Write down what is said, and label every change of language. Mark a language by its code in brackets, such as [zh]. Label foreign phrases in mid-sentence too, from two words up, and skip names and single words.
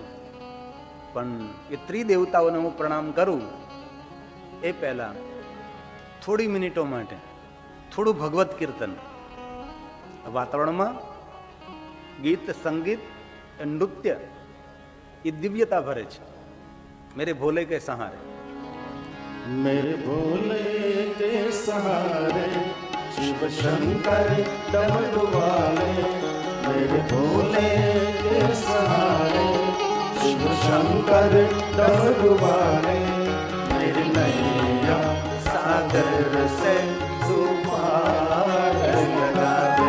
[gu] પણ એ ત્રિદેવતાઓને હું પ્રણામ કરું એ પહેલા થોડી મિનિટો માટે થોડું ભગવત કીર્તન. વાતાવરણમાં ગીત, સંગીત, નૃત્ય એ દિવ્યતા ભરે છે. [hi] मेरे भोले के सहारे, मेरे भोले के सहारे शिव शंकर डमरू वाले. मेरे भोले के सहारे शिव शंकर डमरू वाले. मेरे नैया सागर से तू पार लगा दे.